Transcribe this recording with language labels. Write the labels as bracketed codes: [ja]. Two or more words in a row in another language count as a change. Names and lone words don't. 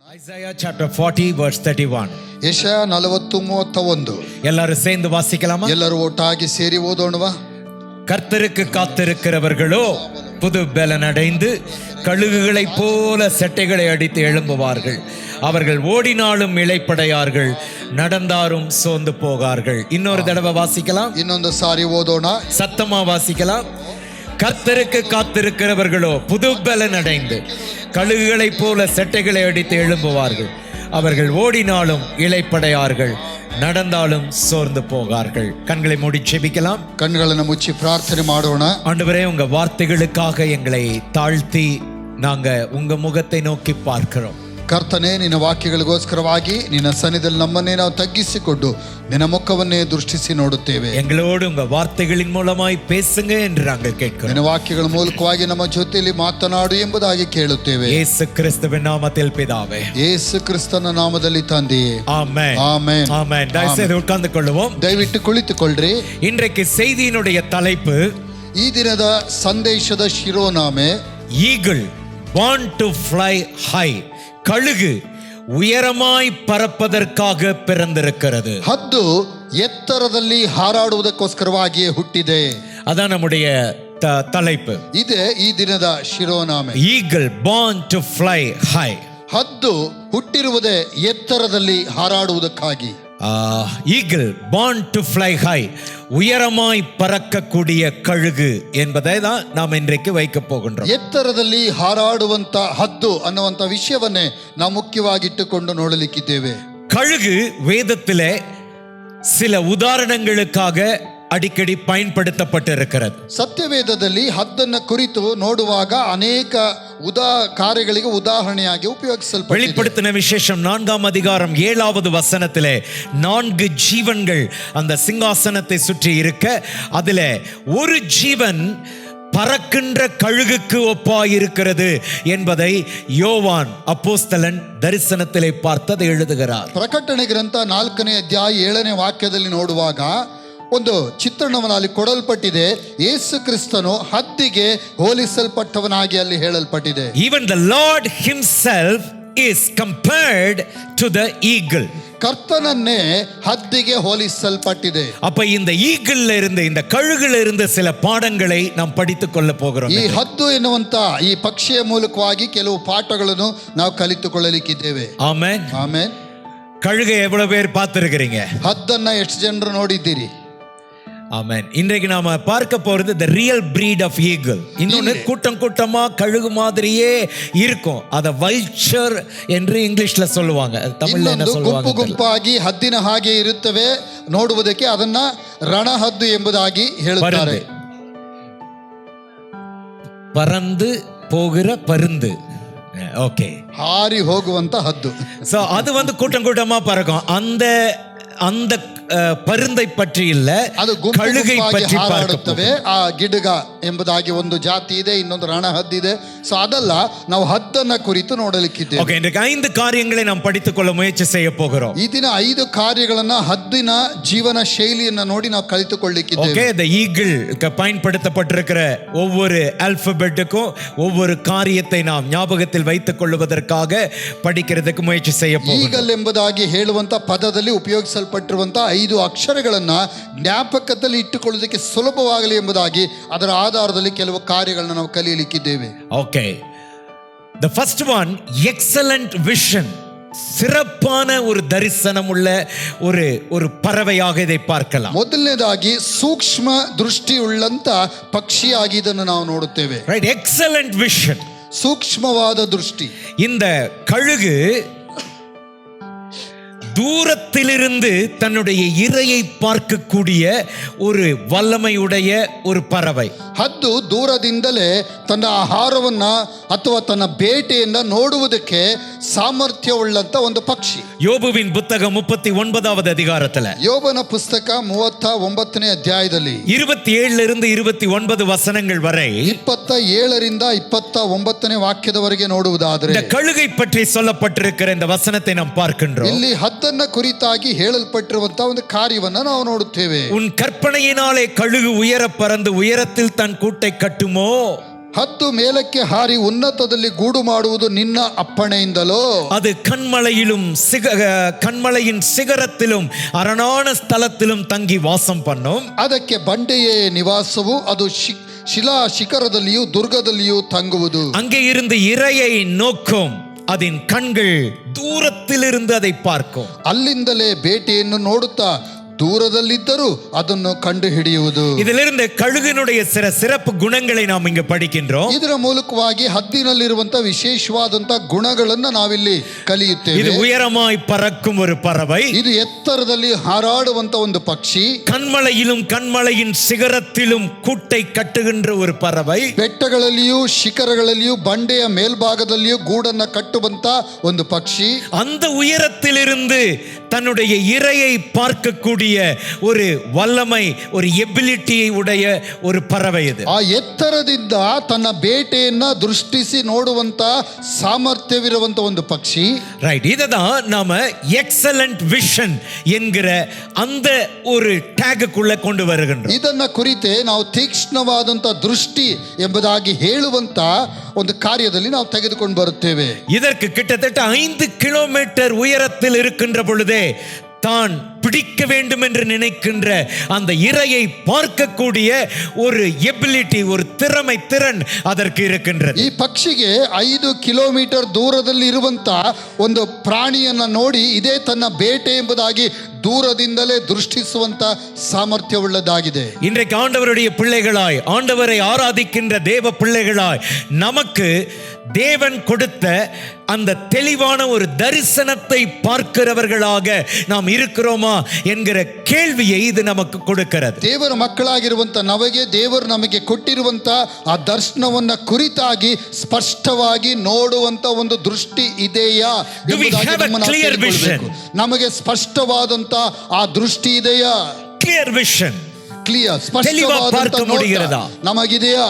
[en] Isaiah chapter 40 verse 31. [kn] ಯೆಶಾಯ 40:31. [ta] எல்லாரும் சேர்ந்து வாசிக்கலாமா? [kn] ಎಲ್ಲರೂ ಒಟ್ಟಾಗಿ ಸೇರಿ ಓದೋಣವಾ? [ta] கர்த்தருக்கு காத்திருக்கிறவர்களோ புது பலன் அடைந்து கழுகுகளைப் போல செட்டைகளை அடித்து எழும்புவார்கள். அவர்கள் ஓடினாலும் இளைப்படையார்கள், நடந்தாரும் சோர்ந்து போகார்கள். இன்னொரு தடவை வாசிக்கலாம், [kn] ಇನ್ನೊಂದು ಸಾರಿ ಓದೋಣ. [ta] சத்தமா வாசிக்கலாம். கர்த்தருக்கு காத்திருக்கிறவர்களோ புது பலன் அடைந்து கழுகுகளைப் போல செட்டைகளை அடித்து எழும்புவார்கள். அவர்கள் ஓடினாலும் இளைப்படையார்கள், நடந்தாலும் சோர்ந்து போகார்கள். கண்களை மூடி செபிக்கலாம். [kn] ಕಣ್ಣುಗಳನ್ನು ಮುಚ್ಚಿ ಪ್ರಾರ್ಥನೆ ಮಾಡೋಣ. [ta] ஆண்டவரே, உங்க வார்த்தைகளுக்காக எங்களை தாழ்த்தி நாங்க உங்க முகத்தை நோக்கி பார்க்கிறோம். [kn] ಕರ್ತನೇ, ನಿನ್ನ ವಾಕ್ಯಗಳಿಗೋಸ್ಕರವಾಗಿ ನಿನ್ನ ಸನ್ನಿಧಿಯಲ್ಲಿ ನಮ್ಮನ್ನೇ ನಾವು ತಗ್ಗಿಸಿಕೊಂಡು ನಿನ್ನ ಮುಖವನ್ನೇ ದೃಷ್ಟಿಸಿ ನೋಡುತ್ತೇವೆ. [ta] எங்களோடு உங்க வார்த்தைகளின் மூலமாய் பேசுங்க என்று நாங்கள் கேட்கிறோம். [kn] ನಿನ್ನ ವಾಕ್ಯಗಳ ಮೂಲಕವಾಗಿ ನಮ್ಮ ಜೊತೆಯಲ್ಲಿ ಮಾತನಾಡು ಎಂಬುದಾಗಿ ಕೇಳುತ್ತೇವೆ. [ta] இயேசு கிறிஸ்துவின் நாமத்தில் பிதாவே. [kn] ಯೇಸು ಕ್ರಿಸ್ತನ ನಾಮದಲ್ಲಿ ತಂದೆಯೇ. [ta] ஆமென். [kn] ಆಮೆನ್. [ta] ஆமென். தயவுசெய்து உட்கார்ந்து கொள்ளுவோம். [kn] ದಯವಿಟ್ಟು ಕುಳಿತುಕೊಳ್ಳ್ರಿ. [ta] இன்றைக்கு செய்தியினுடைய தலைப்பு [kn] ಈ ದಿನದ ಸಂದೇಶದ ಶಿರೋನಾಮೆ [en] ஈகிள் born to fly high. [ta] கழுகு உயரமாய் பறப்பதற்காக பிறந்திருக்கிறது. [kn] ಹದ್ದು ಎತ್ತರದಲ್ಲಿ ಹಾರಾಡುವುದಕ್ಕೋಸ್ಕರವಾಗಿಯೇ ಹುಟ್ಟಿದೆ. [ta] அதான் நம்முடைய தலைப்பு. [kn] ಇದೆ ಈ ದಿನದ ಶಿರೋನಾಮೆ. [en] ஈகிள் born to fly high. [kn] ಹದ್ದು ಹುಟ್ಟಿರುವುದೇ ಎತ್ತರದಲ್ಲಿ ಹಾರಾಡುವುದಕ್ಕಾಗಿ. [en] ஈகிள் born to fly high, [ta] உயரமாய் பறக்கக்கூடிய கழுகு என்பதை தான் நாம் இன்றைக்கு வைக்க போகின்றோம். [kn] ಎತ್ತರದಲ್ಲಿ ಹಾರಾಡುವಂತ ಹದ್ದು ಅನ್ನುವಂತ ವಿಷಯವನ್ನೇ ನಾವು ಮುಖ್ಯವಾಗಿಟ್ಟುಕೊಂಡು ನೋಡಲಿಕ್ಕಿದ್ದೇವೆ. [ta] கழுகு வேதத்திலே சில உதாரணங்களுக்காக அடிக்கடி பயன்படுத்தப்பட்டிருக்கிறது. [kn] ಸತ್ಯವೇದದಲ್ಲಿ ಹದ್ದನ್ನ ಕುರಿತು ನೋಡುವಾಗ ಅನೇಕ ಕಾರ್ಯಗಳಿಗೆ ಉದಾಹರಣೆಯಾಗಿ ಉಪಯೋಗಿಸಲ್ಪಟ್ಟಿದೆ. வெளிப்படுத்தின விசேஷம் 4ஆம் அதிகாரம் 7வது வசனத்திலே 4 ஜீவன்கள் அந்த சிங்காசனத்தை சுற்றி இருக்க, அதிலே ஒரு ஜீவன் பறக்கின்ற கழுகுக்கு ஒப்பாயிருக்கிறது என்பதை யோவான் அப்போஸ்தலன் தரிசனத்திலே பார்த்தது எழுதுகிறார். ಪ್ರಕಟಣೆ ಗ್ರಂಥ 4ನೇ ಅಧ್ಯಾಯ 7ನೇ ವಾಕ್ಯದಲ್ಲಿ ನೋಡುವಾಗ ಒಂದು ಚಿತ್ರಣವನ್ನು ಅಲ್ಲಿ ಕೊಡಲ್ಪಟ್ಟಿದೆ. ಯೇಸು ಕ್ರಿಸ್ತನು ಹದ್ದಿಗೆ ಹೋಲಿಸಲ್ಪಟ್ಟವನಾಗಿ ಅಲ್ಲಿ ಹೇಳಲ್ಪಟ್ಟಿದೆ. [en] Even the Lord himself is compared to the eagle. [kn] ಕರ್ತನನ್ನೇ ಹದ್ದಿಗೆ ಹೋಲಿಸಲ್ಪಟ್ಟಿದೆ. [ta] அப்ப இந்த ஈகிள்ல இருந்து, இந்த கழுகுல இருந்து சில பாடங்களை நாம் படித்துக் கொள்ள போகிறோம். [kn] ಈ ಹದ್ದು ಎನ್ನುವಂತ ಈ ಪಕ್ಷಿಯ ಮೂಲಕವಾಗಿ ಕೆಲವು ಪಾಠಗಳನ್ನು ನಾವು ಕಲಿತುಕೊಳ್ಳಲಿಕ್ಕಿದ್ದೇವೆ. [ta] ஆமென். [kn] ಆಮೆನ್. [ta] கழுகை எவ்வளவு பேர் பார்த்திருக்கிறீங்க? [kn] ಹದ್ದನ್ನ ಎಷ್ಟು ಜನರು ನೋಡಿದ್ದೀರಿ? [ta] ஆமென். இன்றைக்கு நாம பார்க்க போறது [en] the real breed of eagle. [ta] இன்னொன்னு கூட்டம் கூட்டமா கழுகு மாதிரியே இருக்கும். அத vulture என்று இங்கிலீஷ்ல சொல்லுவாங்க. தமிழ்ல என்ன சொல்லுவாங்க? [kn] ಗುಂಪು ಗುಂಪಾಗಿ ಹದ್ದಿನ ಹಾಗೆ ಇರುತ್ತವೆ ನೋಡುವುದಕ್ಕೆ, ಅದನ್ನ ರಣಹದ್ದು ಎಂಬುದಾಗಿ ಹೇಳುತ್ತಾರೆ. [ta] பறந்து போகிற பருந்து. ஓகே, [kn] ಹಾರಿ ಹೋಗುವಂತ ಹದ್ದು. [ta] சோ அது கூட்டம் கூட்டமா பறக்கும். அந்த பருந்தை பற்றி இல்ல, [kn] ಅದು [ta] கழுகை பற்றி [kn] ಹಾರಾಡುತ್ತವೆ. ಆ ಗಿಡಗ ಎಂಬುದಾಗಿ ಒಂದು ಜಾತಿ ಇದೆ, ಇನ್ನೊಂದು ರಣಹದ್ದಿದೆ. ಸೊ ಅದಲ್ಲ, ನಾವು ಹದ್ದನ್ನ ಕುರಿತು ನೋಡಲಿಕ್ಕಿದ್ದೇವೆ. [ta] ஓகே, இன்றைக்கு 5 காரியங்களை நாம் படித்துக் கொள்ள முயற்சி செய்ய போகிறோம். [kn] ಈ ದಿನ 5 ಕಾರ್ಯಗಳನ್ನ ಹದ್ದಿನ ಜೀವನ ಶೈಲಿಯನ್ನ ನೋಡಿ ನಾವು ಕಲಿತುಕೊಳ್ಳಲಿಕ್ಕಿದ್ದೇವೆ. [ta] ஓகே, [en] the eagle [ta] பயன்படுத்தப்பட்டிருக்கிற ஒவ்வொரு ஆல்பபெட்டுக்கும் ஒவ்வொரு காரியத்தை நாம் ஞாபகத்தில் வைத்துக் கொள்வதற்காக படிக்கிறதுக்கு முயற்சி செய்ய போகிறோம். [kn] ಈಗಲ್ ಎಂಬುದಾಗಿ ಹೇಳುವಂತ ಪದದಲ್ಲಿ ಉಪಯೋಗಿಸಲ್ಪಟ್ಟಿರುವಂತ 5 ಅಕ್ಷರಗಳನ್ನ ಜ್ಞಾಪಕದಲ್ಲಿ ಇಟ್ಟುಕೊಳ್ಳುವುದಕ್ಕೆ ಸುಲಭವಾಗಲಿ ಎಂಬುದಾಗಿ ಅದರ ಆಧಾರದಲ್ಲಿ ಕೆಲವು ಕಾರ್ಯಗಳನ್ನ ನಾವು ಕಲಿಯಲಿಕ್ಕಿದ್ದೇವೆ. [en] ஓகே, the first one, excellent vision. [ta] சிறப்பான ஒரு தரிசனம் உள்ள ஒரு பறவையாக இதை பார்க்கலாம். [kn] ಮೊದಲನೇದಾಗಿ ಸೂಕ್ಷ್ಮ ದೃಷ್ಟಿ ಉಳ್ಳಂತ ಪಕ್ಷಿಯಾಗಿ ಇದನ್ನು ನಾವು ನೋಡುತ್ತೇವೆ. [en] ரைட், excellent vision, [kn] ಸೂಕ್ಷ್ಮವಾದ ದೃಷ್ಟಿ. [ta] இந்த கழுகு தூரத்திலிருந்து தன்னுடைய இரையை பார்க்கக்கூடிய ஒரு வல்லமையுடைய ஒரு பறவை. [kn] ಹದ್ದು ದೂರದಿಂದಲೇ ತನ್ನ ಆಹಾರವನ್ನ ಅಥವಾ ತನ್ನ ಬೇಟೆಯನ್ನ ನೋಡುವುದಕ್ಕೆ ಸಾಮರ್ಥ್ಯವುಳ್ಳಂತ ಒಂದು ಪಕ್ಷಿ. [ta] யோபுவின் புத்தகம் 39வது அதிகாரத்துல, [kn] ಯೋಬನ ಪುಸ್ತಕ 39ನೇ ಅಧ್ಯಾಯದಲ್ಲಿ [ta] 27 இருந்து 29 வசனங்கள் வரை [kn] 27ರಿಂದ 29ನೇ ವಾಕ್ಯದವರೆಗೆ ನೋಡುವುದಾದರೆ [ta] இந்த கழுகை பற்றி சொல்லப்பட்டிருக்கிற இந்த வசனத்தை நாம் பார்க்கின்றோம். [kn] ಇಲ್ಲಿ ಹದ್ದನ್ನ ಕುರಿತಾಗಿ ಹೇಳಲ್ಪಟ್ಟಿರುವಂತಹ ಒಂದು ಕಾರ್ಯವನ್ನ ನಾವು ನೋಡುತ್ತೇವೆ. [ta] உன் கற்பனையினாலே கழுகு உயர பறந்து உயரத்தில் தன் கூட்டை கட்டுமோ. [kn] ಹದ್ದು ಮೇಲಕ್ಕೆ ಹಾರಿ ಉನ್ನತದಲ್ಲಿ ಗೂಡು ಮಾಡುವುದು ನಿನ್ನ ಅಪ್ಪಣೆಯಿಂದಲೋ? [ta] அது கண்மலையின் சிகரத்திலும் அரணான ஸ்தலத்திலும் தங்கி வாசம் பண்ணும். [kn] ಅದಕ್ಕೆ ಬಂಡೆಯೇ ನಿವಾಸವು, ಅದು ಶಿಲಾ ಶಿಖರದಲ್ಲಿಯೂ ದುರ್ಗದಲ್ಲಿಯೂ ತಂಗುವುದು. [ta] அங்கே இருந்து இரையை நோக்கும், அதன் கண்கள் தூரத்திலிருந்து அதை பார்க்கும். [kn] ಅಲ್ಲಿಂದಲೇ ಬೇಟೆಯನ್ನು ನೋಡುತ್ತಾ ದೂರದಲ್ಲಿದ್ದರೂ ಅದನ್ನು ಕಂಡು ಹಿಡಿಯುವುದು. [ta] இதிலிருந்து கழுகினுடைய சிறப்பு குணங்களை நாம் இங்க படிக்கின்றோம். [kn] ಇದರ ಮೂಲಕವಾಗಿ ಹದ್ದಿನಲ್ಲಿರುವಂತಹ ವಿಶೇಷವಾದಂತಹ ಗುಣಗಳನ್ನು ನಾವಿಲ್ಲಿ ಕಲಿಯುತ್ತೇವೆ. [ta] இது உயரமாய் பறக்கும் ஒரு பறவை. [kn] ಇದು ಎತ್ತರದಲ್ಲಿ ಹಾರಾಡುವಂತ ಒಂದು ಪಕ್ಷಿ. [ta] கண்மலையின் சிகரத்திலும் கூட்டை கட்டுகின்ற ஒரு பறவை. [kn] ಬೆಟ್ಟಗಳಲ್ಲಿಯೂ ಶಿಖರಗಳಲ್ಲಿಯೂ ಬಂಡೆಯ ಮೇಲ್ಭಾಗದಲ್ಲಿಯೂ ಗೂಡನ್ನ ಕಟ್ಟುವಂತ ಒಂದು ಪಕ್ಷಿ. [ta] அந்த உயரத்திலிருந்து தன்னுடைய இரையை பார்க்கக்கூடிய ஒரு வல்லமை, ஒரு எபிலிட்டி உடைய ஒரு பறவை இது. [kn] ಆ ಎತ್ತರದಿಂದ ತನ್ನ ಬೇಟೆಯನ್ನ ದೃಷ್ಟಿಸಿ ನೋಡುವಂತ ಸಾಮರ್ಥ್ಯವಿರುವಂತ ಒಂದು ಪಕ್ಷಿ. [ta] ரைட், இததான் நாம [en] excellent vision [ta] என்கிற அந்த ஒரு ಟ್ಯಾಗ್க்குள்ள கொண்டு வருகின்றோம். [kn] ಇದನ್ನ ಕುರಿತೆ ನಾವು ತೀಕ್ಷ್ಣವಾದಂತ ದೃಷ್ಟಿ ಎಂಬುದಾಗಿ ಹೇಳುವಂತ ಒಂದು ಕಾರ್ಯದಲ್ಲಿ ನಾವು ತೆಗೆದುಕೊಂಡು ಬರುತ್ತೇವೆ. [ta] இதற்கு கிட்டத்தட்ட 5 கிலோமீட்டர் உயரத்தில் இருக்கின்ற பொழுதே தான் பிடிக்க வேண்டும் என்று நினைக்கின்ற அந்த இரையை பார்க்கக்கூடிய ஒரு எபிலிட்டி, ஒரு திறன் அதற்கு இருக்கின்றது. [kn] ಈ ಪಕ್ಷಿಗೆ 5 ಕಿಲೋಮೀಟರ್ ದೂರದಲ್ಲಿ ಇರುವಂತ ಒಂದು ಪ್ರಾಣಿಯನ್ನ ನೋಡಿ ಇದೇ ತನ್ನ ಬೇಟೆ ಎಂಬುದಾಗಿ ದೂರದಿಂದಲೇ ದೃಷ್ಟಿಸುವಂತ ಸಾಮರ್ಥ್ಯವುಳ್ಳದಾಗಿದೆ. [ta] இன்றைக்கு ஆண்டவருடைய பிள்ளைகளாய், ஆண்டவரை ஆராதிக்கின்ற தேவ பிள்ளைகளாய் நமக்கு தேவன் கொடுத்த அந்த தெளிவான ஒரு தரிசனத்தை பார்க்கிறவர்களாக நாம் இருக்கிறோமா என்கிற கேள்வியை இது நமக்கு கொடுக்கிறது. [kn] ದೇವರ ಮಕ್ಕಳಾಗಿರುವಂತ ನಮಗೆ ದೇವರು ನಮಗೆ ಕೊಟ್ಟಿರುವಂತ ಆ ದರ್ಶನವನ್ನ ಕುರಿತಾಗಿ ಸ್ಪಷ್ಟವಾಗಿ ನೋಡುವಂತ ಒಂದು ದೃಷ್ಟಿ ಇದೆಯಾ ಎಂಬುದಾಗಿ ನಮಗೆ ಸ್ಪಷ್ಟವಾದಂತ ಆ ದೃಷ್ಟಿ ಇದೆಯಾ? [en] clear vision, [kn] ಕ್ಲಿಯರ್ ಸ್ಪಷ್ಟವಾದಂತ ನೋಟ ನಮಗಿದೆಯಾ?